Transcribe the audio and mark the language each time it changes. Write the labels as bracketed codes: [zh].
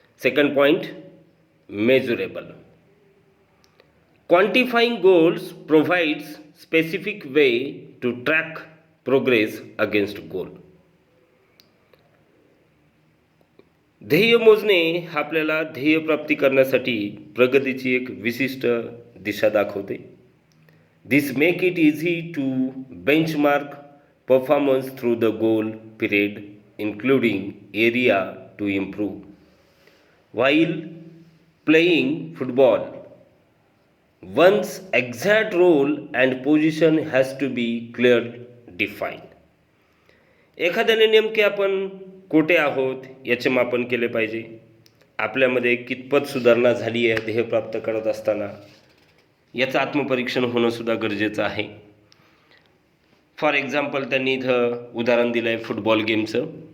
[en] Second point, measurable. Quantifying goals provides specific way to track progress against goal. [mr] ध्येय मोजणे हा आपल्याला ध्येय प्राप्ती करण्यासाठी प्रगतीची एक विशिष्ट दिशा दाखवते. [en] This make it easy to benchmark performance through the goal period including area to improve. While playing football, one's exact role and position has to be clearly defined. [mr] एखाद्याने नेमके आपण कोठे आहोत याचे मापन केले पाहिजे. आपल्यामध्ये कितपत सुधारणा झाली आहे ध्येय प्राप्त करत असताना याचं आत्मपरीक्षण होणं सुद्धा गरजेचं आहे. [en] for example [mr] त्यांनी इथं उदाहरण दिलं आहे फुटबॉल गेमचं.